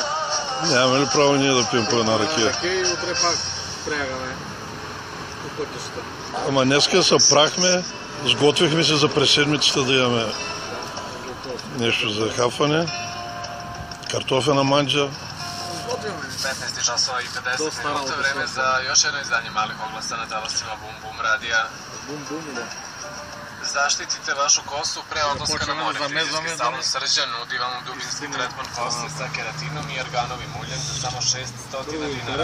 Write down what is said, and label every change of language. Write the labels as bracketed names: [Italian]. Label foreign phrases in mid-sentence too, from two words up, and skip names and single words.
[Bulgarian] Нямаме ли право ние да пием по една ракия? Ракия и утре пак прягаме по пътищата. Ама днеска се прахме, сготвихме се за през седмицата да имаме нещо за хапване. Картофена манджа. [Serbian] 15 часova i 50 minuta, vreme za još jedno izdanje malih oglasa na talasima Bum Bum radija. Bum Bum, da. Zaštitite vašu kosu pre odlaska na more. Frizerski salon Srđan nudi vam dubinski tretman kose sa keratinom i arganovim uljem za samo 600 dinara.